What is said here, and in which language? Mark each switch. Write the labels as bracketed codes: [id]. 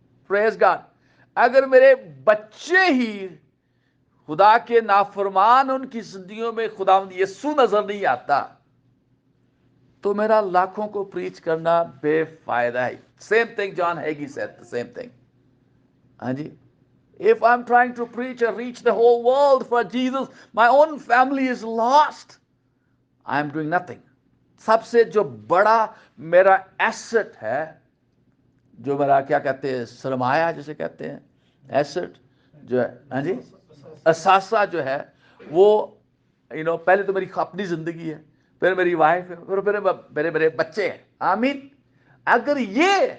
[en] Praise God. [ur] اگر میرے بچے ہی خدا کے نافرمان، ان کی زندگیوں میں خدا یسوع نظر نہیں آتا، تو میرا لاکھوں کو پریچ کرنا بے فائدہ ہے۔ [en] Same thing John Hagee said the same thing. [ur] ہاں جی، [en] if I'm trying to preach and reach the whole world for Jesus, my own family is lost, I am doing nothing. [ur] سب سے جو بڑا میرا ایسٹ ہے، جو میرا کیا کہتے ہیں، سرمایہ جسے کہتے ہیں، ایسٹ جو ہے، ہاں جی، اثاثہ جو ہے، وہ پہلے تو میری اپنی زندگی ہے، پھر میری وائف ہے، پھر میرے بچے ہیں۔ آمین۔ اگر یہ